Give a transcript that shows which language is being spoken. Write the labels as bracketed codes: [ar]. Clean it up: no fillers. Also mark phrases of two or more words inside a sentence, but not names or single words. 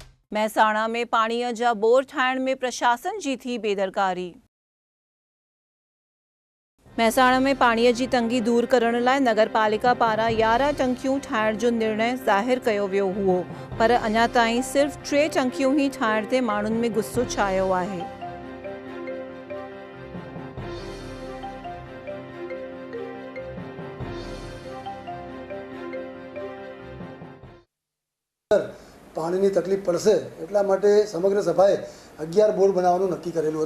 [sd] મહેસાણા में पाणीअ जा बोर ठाहिण में प्रशासन जी थी बेदरकारी। મહેસાણા में पाणीअ जी तंगी दूर करण लाइ नगरपालिका पारां 11 टंकियूं ठाहिण जो निर्णय ज़ाहिर कयो वियो हुओ, पर अञा ताईं सिर्फ़ 3 टंकियूं ई ठाहिण ते माण्हुनि में गुस्सो छायो आहे। [gu] પાણીની તકલીફ પડશે એટલા માટે સમગ્ર સભાએ 11 બોર બનાવવાનું નક્કી કરેલું